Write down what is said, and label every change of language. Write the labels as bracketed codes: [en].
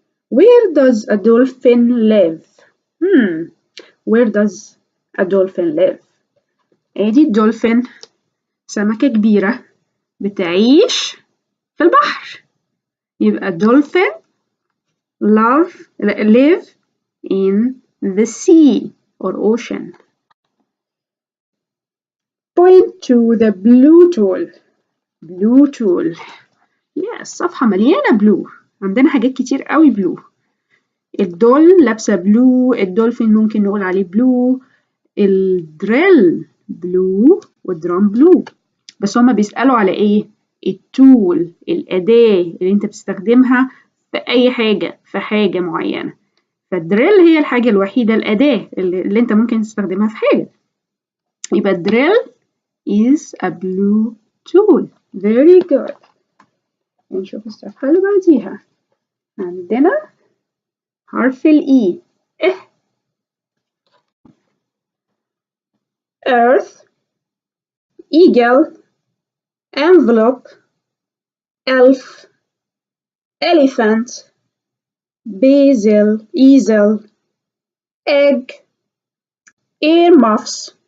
[en] Where does a dolphin live? Where does a dolphin live? [ar] ادي الدولفين سمكة كبيرة بتعيش في البحر، يبقى [en] dolphin live in the sea or ocean. Point to the blue tool. blue tool. yes [ar] صفحة مليانة blue. عندنا حاجات كتير قوي blue. الدول لابسة بلو، الدولفين ممكن نقول عليه بلو، الدريل بلو والدرام بلو. بس هما بيسألوا على ايه؟ التول، الأداة اللي انت بتستخدمها في أي حاجة، في حاجة معينة. فالدريل هي الحاجة الوحيدة، الأداة اللي انت ممكن تستخدمها في حاجة. [en] يبقى drill is a blue tool. Very good. [ar] نشوف الصفحة اللي بعديها. عندنا حرف الإي. [en] earth, eagle, envelope, elf, elephant, basil, easel, egg, earmuffs.